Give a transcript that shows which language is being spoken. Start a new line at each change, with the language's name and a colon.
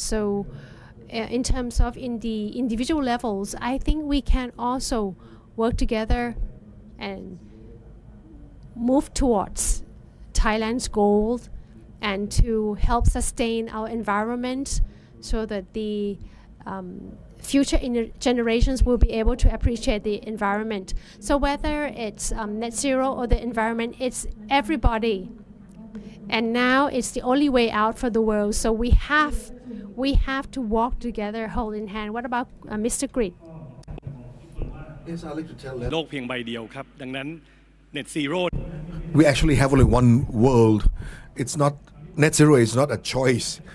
English: So in terms of in the individual levels, I think we can also work together and move towards Thailand's goal, and to help sustain our environment so that the future generations will be able to appreciate the environment. So whether it's net zero or the environment, it's everybody. And now it's the only way out for the world. So we have to walk together, hold in hand. What about Mr. Grid? Yes, I'd like to tell that
Thai: โลกเพียงใบเดียวครับดังนั้น net zero
English: we actually have only one world. It's not net zero is not a choice.